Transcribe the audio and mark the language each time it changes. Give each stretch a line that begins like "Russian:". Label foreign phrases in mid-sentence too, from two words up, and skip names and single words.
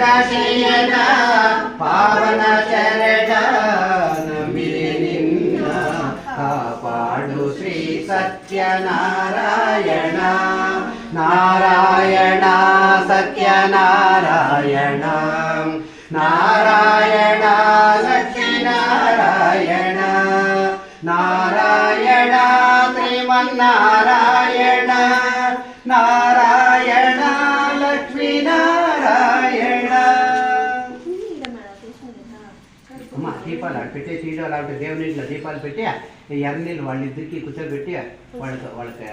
Kannada: ಶಯನ ಪಾವನ ಚರಣ ನಂಬಿದೆ ನಿನ್ನ ಕಾಪಾಡು ಶ್ರೀ ಸತ್ಯನಾರಾಯಣ ನಾರಾಯಣ ಸತ್ಯನಾರಾಯಣ ನಾರಾಯಣ ಲಕ್ಷ್ಮೀನಾರಾಯಣ ನಾರಾಯಣ ಶ್ರೀಮನ್ನಾರಾಯಣ
Telugu: నారాయణ లక్ష్మీ నారాయణ అమ్మ దీపాలు అటు పెట్టేసి అలాంటి దేవుని ఇంట్లో దీపాలు పెట్టి ఎర్రనీళ్ళు వాళ్ళిద్దరికి కూర్చోబెట్టి వాళ్ళకి